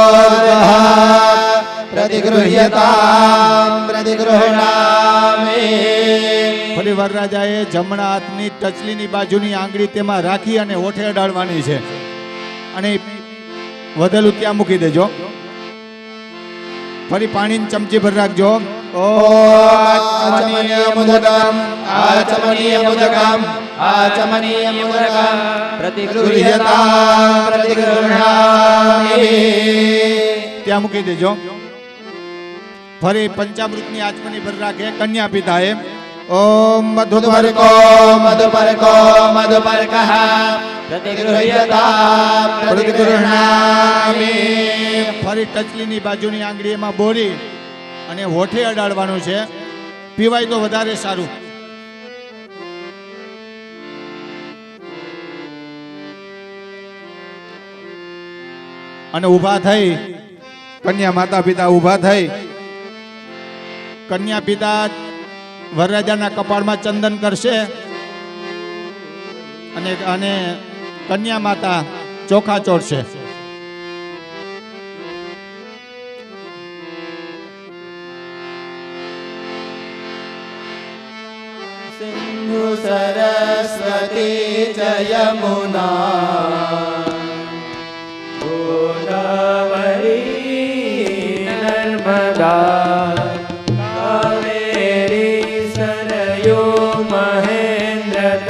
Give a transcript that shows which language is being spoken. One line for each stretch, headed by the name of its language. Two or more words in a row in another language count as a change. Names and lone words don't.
Sanskrit: प्रतिगृह्यताम प्रतिगृहणामि.
Gujarati: ફરી વરરાજાએ જમણા હાથની ટચલીની બાજુની આંગળી તેમાં રાખી અને ઓઠે અડાડવાની છે અને વધેલું ત્યાં મૂકી દેજો. ફરી પાણીની ચમચી ભર રાખજો.
Sanskrit: आचमनीयमुदकम् आचमनीयमुदकम् आचमनीयमुदकम् प्रतिगृह्यताम् प्रतिगृह्णामि.
Gujarati: ત્યાં મૂકી દેજો. ફરી પંચામૃતની આચમની ભર રાખે કન્યા પિતાએ.
Sanskrit: ઓમ मधुपर्को मधुपर्को मधुपर्कः प्रतिगृह्यताम् प्रतिगृह्णामि.
Gujarati: ફરી ટચલીની બાજુની આંગળી એમાં બોરી અને હોઠે અડાડવાનું છે. પીવાય તો વધારે સારું. અને ઊભા થઈ કન્યા માતા પિતા ઊભા થઈ કન્યા પિતા વરરાજાના કપાળમાં ચંદન કરશે અને કન્યા માતા ચોખા ચોળશે.
Sanskrit: सिन्धु सरस्वती च यमुना गोदावरी नर्मदा कावेरी सरयू महेन्द्र